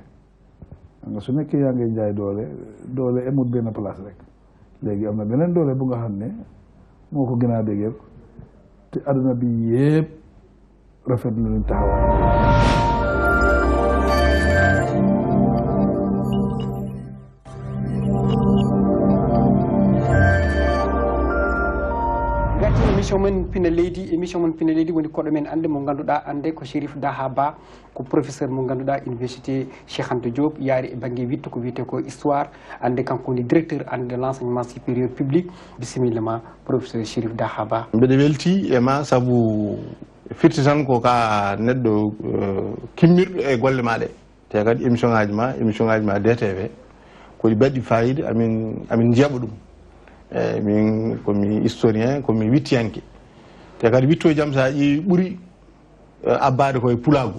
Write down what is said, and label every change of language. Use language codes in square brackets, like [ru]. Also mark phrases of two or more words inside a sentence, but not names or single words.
[wo] nga su nekkee yaa ngay jaay doole amul benn place rek léegi am na beneen doole bu nga xam ne moo ko gën a dëgër te àdduna bi yëpp rafet na luñ taxawaay. [ff] émission men pina leydi woni koɗo men ande mo ganduɗa ande ko Chérif Daha Ba ko professeur mo ganduɗa université Cheikh Anta Diop yaari e banggue witto ko wiyete ko histoire ande kanko woni directeur ande [fr] de l'enseignement supérieur public [ff] bisimilla ma professeur Chérif Daha Ba. mbeɗe welti e ma saabu firti tan ko ka neɗɗo kimmirɗo e golle ma ɗe te kadi émission ngaji ma DTV koɗi baɗɗi fayida amin jeeɓa ɗum min komi historien komi wittiyanke te kadi witto jaam sa ƴeewi ɓuuri abbade koye pulagu